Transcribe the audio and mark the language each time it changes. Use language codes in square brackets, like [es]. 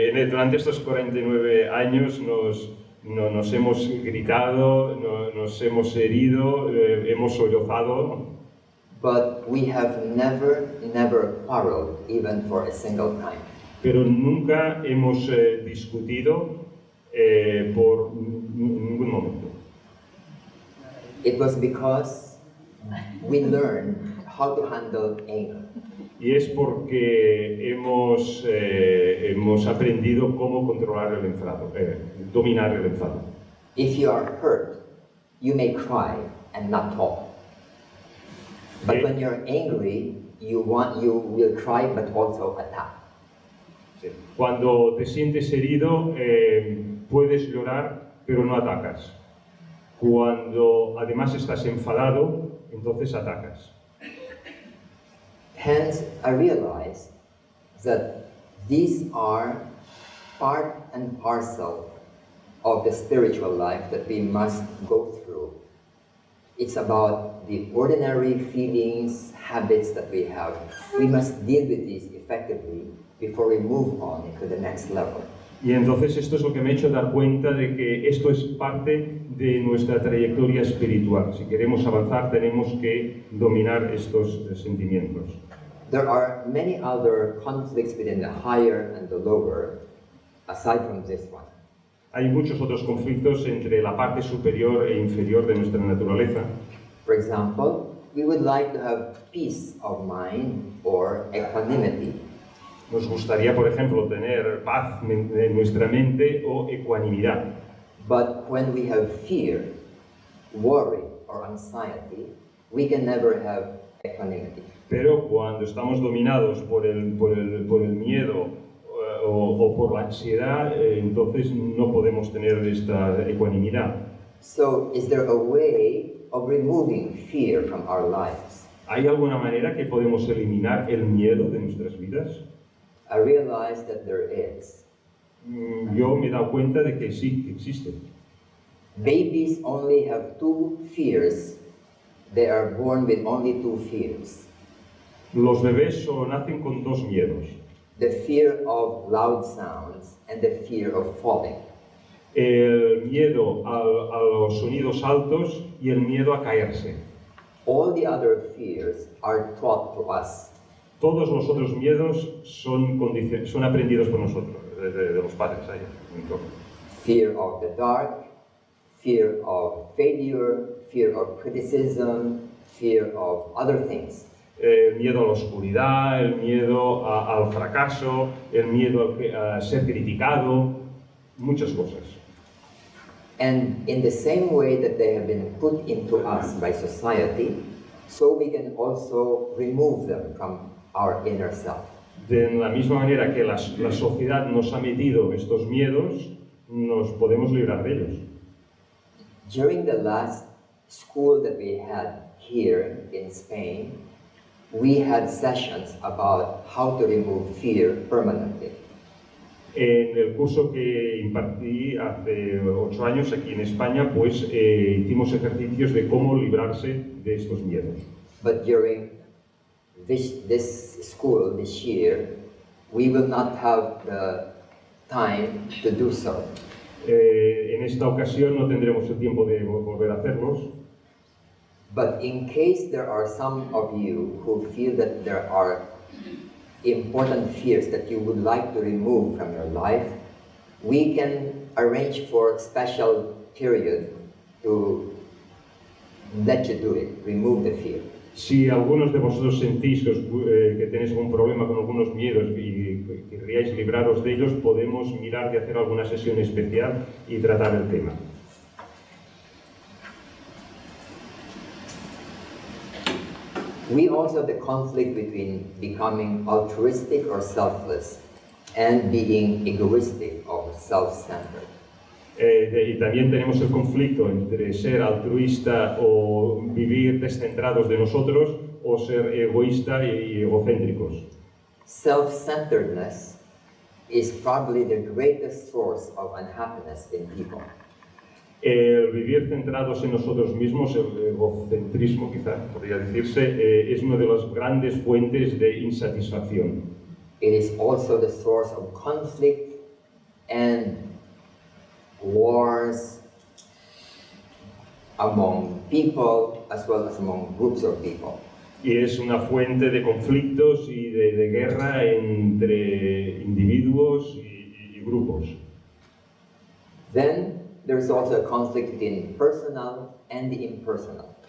[es] Durante estos 49 años nos hemos gritado, nos hemos herido, hemos sollozado. [en] But we have never quarreled, even for a single time. [es] Pero nunca hemos discutido por ningún momento. [en] It was because we learned how to handle anger. [es] Y es porque hemos aprendido cómo controlar el enfado, dominar el enfado. [en] If you are hurt, you may cry and not talk. But when you're angry, you will cry but also attack. [es] Cuando te sientes herido, puedes llorar, pero no atacas. Cuando además estás enfadado, entonces atacas. [en] Hence, I realized that these are part and parcel of the spiritual life that we must go through. It's about the ordinary feelings, habits that we have. We must deal with these effectively before we move on to the next level. [es] Y entonces esto es lo que me ha hecho dar cuenta de que esto es parte de nuestra trayectoria espiritual. Si queremos avanzar, tenemos que dominar estos sentimientos. [en] There are many other conflicts within the higher and the lower, aside from this one. [es] Hay muchos otros conflictos entre la parte superior e inferior de nuestra naturaleza. [en] For example, we would like to have peace of mind or equanimity. [es] Nos gustaría, por ejemplo, tener paz en nuestra mente o ecuanimidad. [en] But when we have fear, worry, or anxiety, we can never have equanimity. [es] Pero cuando estamos dominados por el miedo o por la ansiedad, entonces no podemos tener esta ecuanimidad. [en] So, is there a way of removing fear from our lives? [es] ¿Hay alguna manera que podemos eliminar el miedo de nuestras vidas? [en] I realized that there is. [es] Yo me he dado cuenta de que sí, que existe. [en] Babies only have 2 fears. They are born with only 2 fears. [es] Los bebés solo nacen con 2 miedos. [en] The fear of loud sounds and the fear of falling. [es] El miedo a los sonidos altos y el miedo a caerse. [en] All the other fears are taught to us. [es] Todos los otros miedos son aprendidos por nosotros, de los padres. Ahí, [en] Fear of the dark, fear of failure, fear of criticism, fear of other things. [es] El miedo a la oscuridad, el miedo al fracaso, el miedo a ser criticado, muchas cosas. [en] And in the same way that they have been put into us by society, so we can also remove them from our inner self. [es] De la misma manera que la sociedad nos ha metido estos miedos, nos podemos librar de ellos. [en] During the last school that we had here in Spain, we had sessions about how to remove fear permanently. [es] En el curso que impartí hace 8 años aquí en España, pues hicimos ejercicios de cómo librarse de estos miedos. [en] But during this school this year, we will not have the time to do so. [es] En esta ocasión no tendremos el tiempo de volver a hacerlos, [en] But in case there are some of you who feel that there are important fears that you would like to remove from your life, we can arrange for a special period to let you do it, remove the fear. [es] si algunos de vosotros sentís que tenéis un problema con algunos miedos y querríais libraros de ellos, podemos mirar de hacer alguna sesión especial y tratar el tema. [en] We also have the conflict between becoming altruistic or selfless and being egoistic or self-centered. [es] Y también tenemos el conflicto entre ser altruista o vivir descentrados de nosotros o ser egoísta y egocéntricos. [en] Self-centeredness is probably the greatest source of unhappiness in people. [es] El vivir centrados en nosotros mismos, el egocentrismo quizá podría decirse, es una de las grandes fuentes de insatisfacción. [en] It is also the source of conflict and wars among people as well as among groups of people. [es] Y es una fuente de conflictos y de guerra entre individuos y grupos. [en] Then there is also a conflict between personal and the impersonal.